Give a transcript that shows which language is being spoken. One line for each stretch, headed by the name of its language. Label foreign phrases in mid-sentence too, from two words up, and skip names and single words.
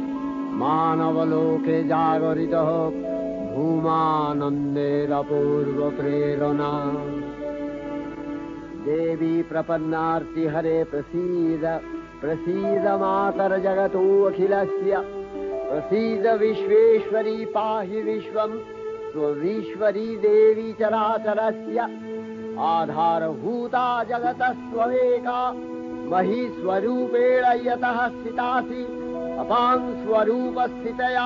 Bangla: মানবলোকে জাগরিত হোক ভূমানন্দের অপূর্ব প্রেরণা।
Sanskrit: দেবী প্রপন্নার্তি হরে প্রসীদ, प्रसीद मातर जगतोऽखिलस्य प्रसीद विश्वेश्वरी पाहि विश्वम् त्वमीश्वरी देवी चराचरस्य आधारभूता जगतस्त्वमेका महीस्वरूपेण यतः स्थितासि अपां स्वरूपस्थितया